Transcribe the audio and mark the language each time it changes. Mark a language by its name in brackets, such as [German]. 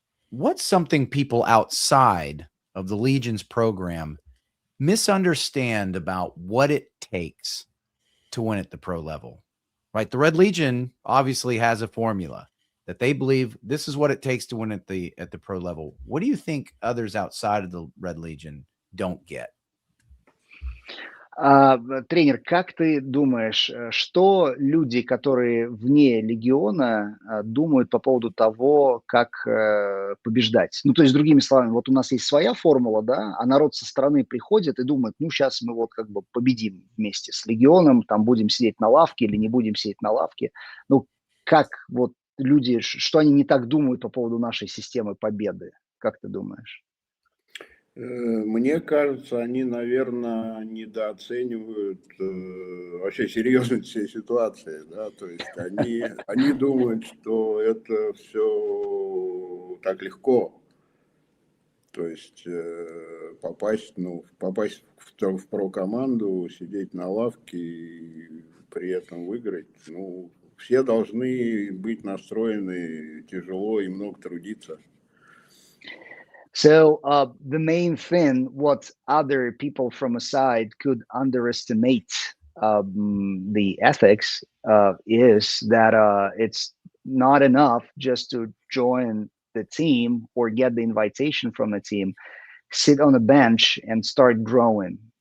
[English] What's something people outside of the Legion's program misunderstand about what it takes to win at the pro level? Right? The Red Legion obviously has a formula that they believe this is what it takes to win at the pro level. What do you think others outside of the Red Legion don't get? [Russian] Тренер, как ты думаешь, что люди, которые вне легиона, думают по поводу того, как побеждать? Ну, то есть, другими словами, вот у нас есть своя формула, да, а народ со стороны приходит и думает, ну, сейчас мы вот как бы победим вместе с легионом, там будем сидеть на лавке или не будем сидеть на лавке. Ну, как вот люди, что они не так думают по поводу нашей системы победы? Как ты думаешь? Мне кажется, они, наверное, недооценивают вообще серьезность всей ситуации, да, то есть они думают, что это все так легко, то есть попасть в про-команду, сидеть на лавке и при этом выиграть, ну, все должны быть настроены тяжело и много трудиться. [English] So the main thing, what other people from a side could underestimate the ethics is that it's not enough just to join the team or get the invitation from the team, sit on a bench and start growing.